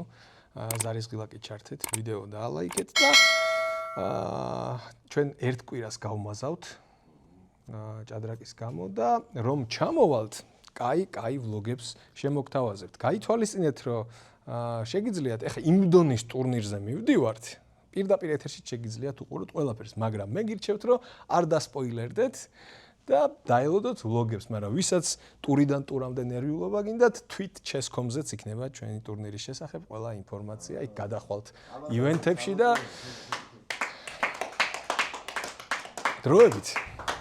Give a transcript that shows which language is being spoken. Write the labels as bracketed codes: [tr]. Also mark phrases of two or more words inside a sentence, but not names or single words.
[ka] ზარისღილაკით ჩართეთ, ვიდეო დაალაიქეთ და ჩვენ ერთ კვირას გავმაზავთ ჭადრაკის გამო და რომ ჩამოვალთ, კაი ვლოგებს შემოგთავაზებთ. გაითვალისწინეთ, რომ შეგიძლიათ, ეხლა იმ დონის ტურნირზე მივდივართ. პირდაპირ ეთერში შეგიძლიათ უყუროთ ყველაფერს, მაგრამ მე გირჩევთ, რომ არ დასპოილერდეთ და დაელოდოთ ვლოგებს, მაგრამ ვისაც ტურიდან ტურამდე ნერვიულობა გინდათ, tweet chess.com-ზეც იქნება ჩვენი ტურნირის შესახებ ყველა ინფორმაცია, იქ გადახვალთ ივენთებში და დროებით